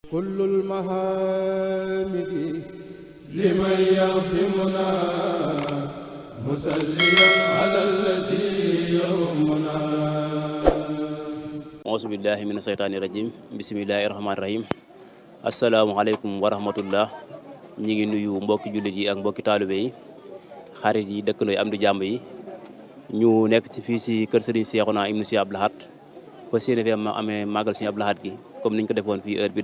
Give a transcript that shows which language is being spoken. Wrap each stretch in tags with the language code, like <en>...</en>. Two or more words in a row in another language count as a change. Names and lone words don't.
<ar>كل المحامد لمن يعصمنا مسليا على الذي يرمنا أعوذ بالله من الشيطان الرجيم بسم الله الرحمن الرحيم السلام عليكم ورحمة الله</ar> <wo>ñi ngi nuyu mbokki jullit yi ak mbokki taalibe yi xarit yi dëkkandoo yi am di jàmb yi ñu nekk ci fii si kër Serigne Cheikhouna ibnu Cheikh Abdou Lahad fa séene fi ma amee màggal suñu Abdou Lahad gi comme niñ ko defoon fii heure bi</wo>